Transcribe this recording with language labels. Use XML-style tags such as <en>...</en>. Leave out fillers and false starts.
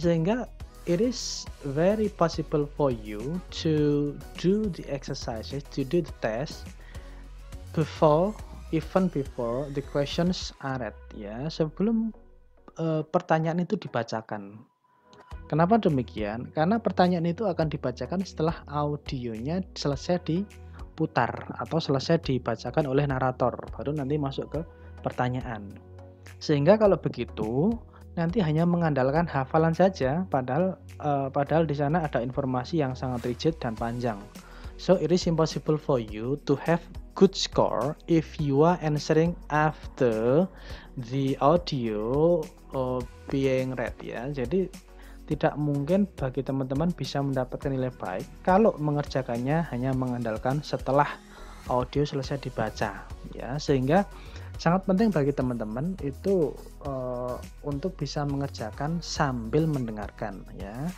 <en>Sehingga it is very possible for you to do the exercises, to do the test before, even before the questions are read, ya,</en> <id>sebelum pertanyaan itu dibacakan. Kenapa demikian? Karena pertanyaan itu akan dibacakan setelah audionya selesai diputar atau selesai dibacakan oleh narator, baru nanti masuk ke pertanyaan. Sehingga kalau begitu nanti hanya mengandalkan hafalan saja, padahal di sana ada informasi yang sangat rigid dan panjang.</id> <en>So it is impossible for you to have good score if you are answering after the audio being read, ya.</en> <id>Jadi tidak mungkin bagi teman-teman bisa mendapatkan nilai baik kalau mengerjakannya hanya mengandalkan setelah audio selesai dibaca, ya. Sehingga sangat penting bagi teman-teman itu untuk bisa mengerjakan sambil mendengarkan, ya.</id>